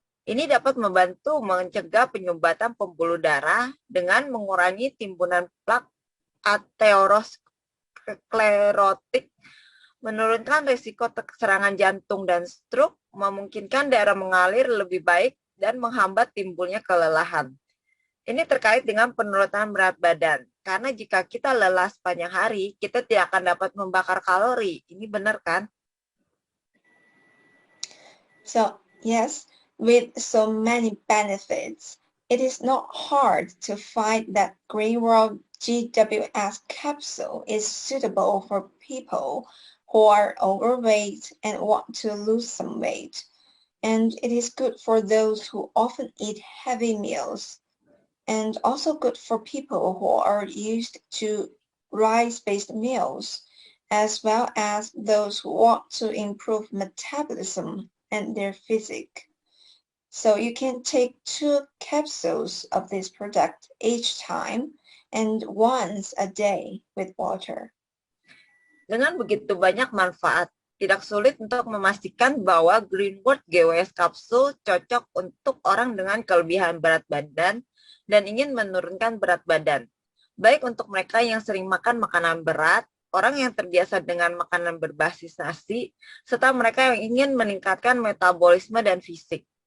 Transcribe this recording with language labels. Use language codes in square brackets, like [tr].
[id] Ini dapat membantu mencegah penyumbatan pembuluh darah dengan mengurangi timbunan plak aterosklerotik, menurunkan risiko serangan jantung dan stroke, memungkinkan darah mengalir lebih baik, dan menghambat timbulnya kelelahan. Ini terkait dengan penurunan berat badan, karena jika kita lelah sepanjang hari, kita tidak akan dapat membakar kalori. Ini benar kan? [en] So, yes, with so many benefits, it is not hard to find that Green World GWS capsule is suitable for people who are overweight and want to lose some weight. And it is good for those who often eat heavy meals, and also good for people who are used to rice-based meals, as well as those who want to improve metabolism and their physique. So you can take 2 capsules of this product each time and once a day with water. [id] Dengan begitu banyak manfaat, tidak sulit untuk memastikan bahwa Greenwood GWS Kapsul cocok untuk orang dengan kelebihan berat badan dan ingin menurunkan berat badan. Baik untuk mereka yang sering makan makanan berat, orang yang terbiasa dengan makanan berbasis nasi, serta mereka yang ingin meningkatkan metabolisme dan fisik.